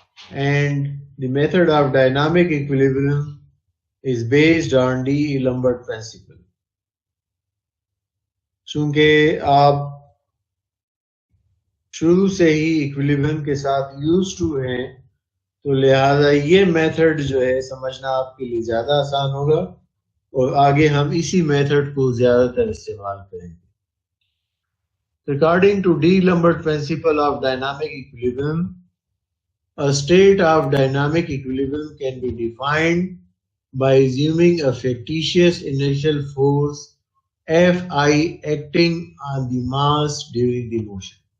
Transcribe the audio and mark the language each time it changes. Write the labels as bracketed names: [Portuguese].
[English] And the method of dynamic equilibrium is based on D'Alembert principle. [Hindi] चूंकि आप शुरू से ही इक्विलिब्रियम के साथ [English] used to [Hindi] हैं, तो लिहाजा ये मेथड जो है समझना आपके लिए ज्यादा आसान होगा और आगे हम इसी मेथड को ज्यादातर इस्तेमाल करेंगे. [English] According to D'Alembert principle of dynamic equilibrium, a state of dynamic equilibrium can be defined by assuming a fictitious inertial force Fi acting on the mass during the motion.